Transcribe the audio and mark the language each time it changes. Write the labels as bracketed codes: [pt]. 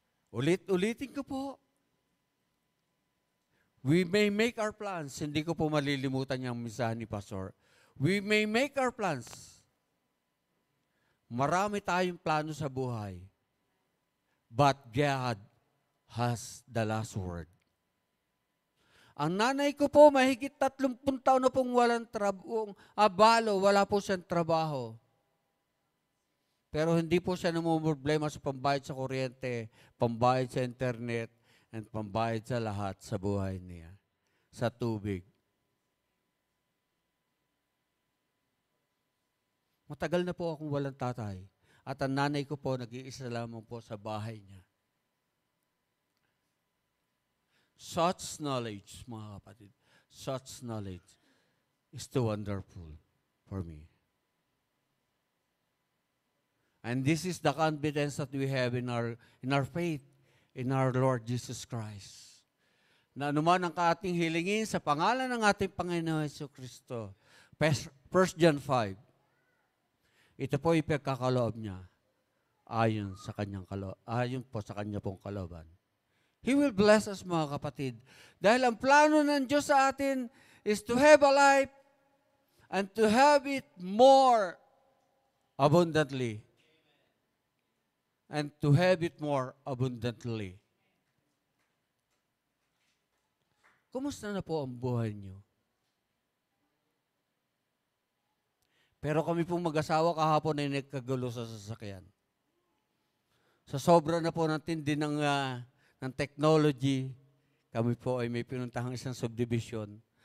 [tl] Ulitin ko po. [en] We may make our plans. [tl] Hindi ko po malilimutan yung misahan ni Pastor. [en] We may make our plans. [tl] Marami tayong plano sa buhay. [en] But God has the last word. [tl] Ang nanay ko po, mahigit 30 taon na pong walang abalo, wala po siyang trabaho. Pero hindi po siya namumroblema sa pambayad sa kuryente, pambayad sa internet, and pambayad sa lahat sa buhay niya, sa tubig. Matagal na po akong walang tatay. At ang nanay ko po, nag-iisa lamang po sa bahay niya. [en] Such knowledge, [tl] mga kapatid, [en] such knowledge is too wonderful for me. And this is the confidence that we have in our faith, in our Lord Jesus Christ. [tl] Na anuman ang ating hilingin sa pangalan ng ating Panginoon Jesucristo. 1 John 5. Ito po ipagkakaloob niya ayon po sa kanya pong kalooban. [en] He will bless us, [tl] mga kapatid. Dahil ang plano ng Diyos sa atin [en] is to have a life and to have it more abundantly. And to have it more abundantly. [tl] Kumusta na po ang buhay niyo? Pero kami pong mag-asawa kahapon ay nagkagulo sa sasakyan. Sa sobra na po ng tindi ng technology, kami po ay may pinuntahang isang subdivision.